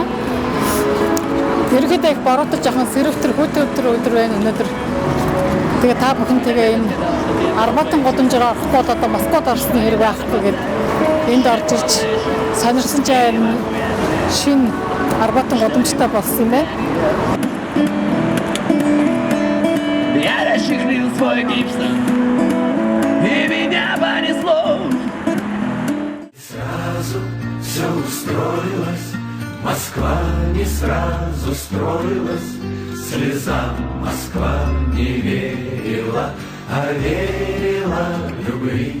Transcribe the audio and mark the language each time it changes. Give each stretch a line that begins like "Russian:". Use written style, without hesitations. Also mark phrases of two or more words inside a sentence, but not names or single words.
Mongolian: Ерөнхийдөө их бороотой жоохон сэрвтер өдөр байна өнөөдөр. Тэгээ та бүхэнтэйгээ энэ Арбатын гудамжаар орох бол одоо Москвад орсны хэрэг байхгүй гэдэг энд орж ирж сонирхсан чинь шинэ Арбатын гудамжтай болсон юм байна.
Russian: Я расширил свой гипс, и меня понесло. Сразу все устроилось, Москва не сразу строилась, слезам Москва не верила, а верила любви.